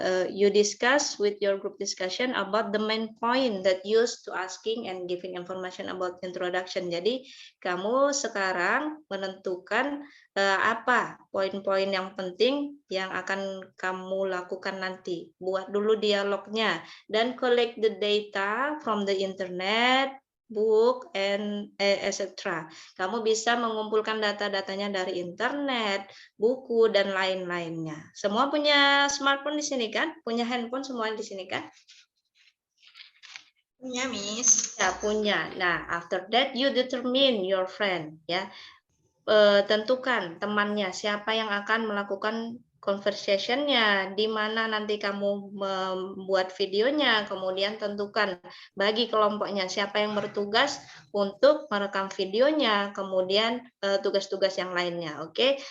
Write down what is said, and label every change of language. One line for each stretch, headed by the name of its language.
English: You discuss with your group discussion about the main point that used to asking and giving information about introduction.
Indonesian: Jadi kamu sekarang menentukan apa poin-poin yang penting yang akan kamu lakukan nanti. Buat dulu dialognya dan
English: collect the data from the internet, book, and etc.
Indonesian: Kamu bisa mengumpulkan data-datanya dari internet, buku, dan lain-lainnya. Semua punya smartphone di sini kan? Punya handphone semua di sini kan? Punya, Miss. Ya, punya.
English: Nah, after that you determine your friend, ya.
Indonesian: Tentukan temannya, siapa yang akan melakukan conversation-nya, di mana nanti kamu membuat videonya, kemudian tentukan bagi kelompoknya siapa yang bertugas untuk merekam videonya, kemudian tugas-tugas yang lainnya, oke?